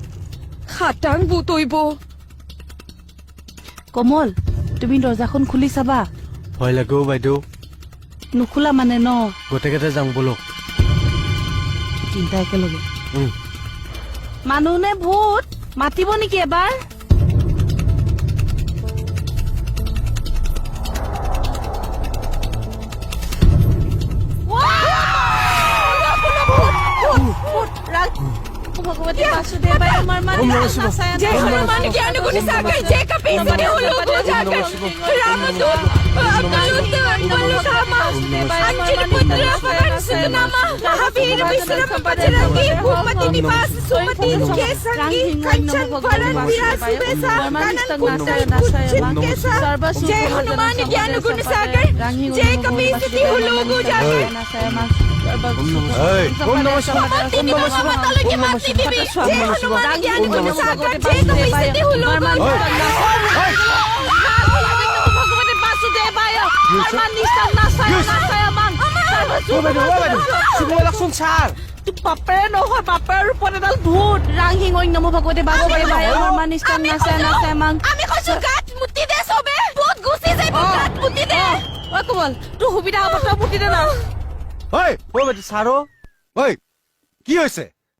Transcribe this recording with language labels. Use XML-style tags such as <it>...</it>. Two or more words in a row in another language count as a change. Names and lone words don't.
<as>খাটাং ভূত হইব। কমল তুমি দৰ্জাখন খুলি চাবা। ভয় লাগেও বাইদেউ। নুখোলা মানে ন? গোটেইকেইটা যাওঁ বলক। তিনটা একেলগে। মানুহ নে ভূত মাতিব নেকি এবাৰ?</as> <sa>भगवती वासुदेवाय</sa> <awa>अमर मन जय हनुमान ज्ञान गुण सागर जय कपीस तिहु लोक उजागर रामदूत अवधूत बलधामा अंजनी पुत्र पवन सुत नामा महावीर विक्रम बजरंगी भूपति निवास सुमति के संगी कंचन वरण विराज सुबेसा कानन कुंडल कुंचन केसा जय हनुमान ज्ञान गुण सागर जय कपीस तिहु लोक उजागर</awa> <sa>ओम नमः शिवाय ओम नमः शिवाय</sa> <as>বাপেৰে নহয় বাপেৰ ৰূপত এডাল ভূত। ৰাংহিং ঐ নমঃ ভগৱতে বাসুদেৱায় হনুমান নিষ্ঠান নাচায় নাচায় মাং। আমি কৈছো গাত মুতি দে চবে ভূত গুচি যায় গাত মুতি দে। ঐ কোমল তোৰ সুবিধা হ'ব তই মুতি দে না। ঐ ও বেটি সাৰো ঐ কি হৈছে?</as>